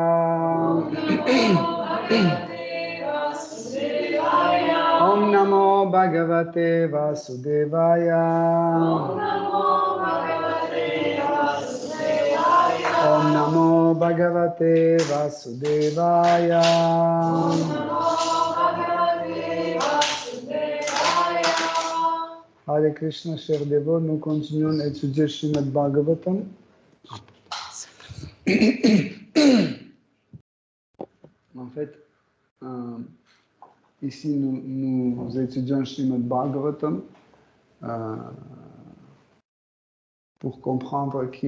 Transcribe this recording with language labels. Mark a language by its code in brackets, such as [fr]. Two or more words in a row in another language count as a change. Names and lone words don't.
[sa] Om Namo Bhagavate Vasudevaya. Om Namo Bhagavate Vasudevaya. [fr] Hare Krishna, chers dévots, nous continuons à étudier Srimad Bhagavatam. En fait, ici, nous étudions Srimad Bhagavatam pour comprendre qui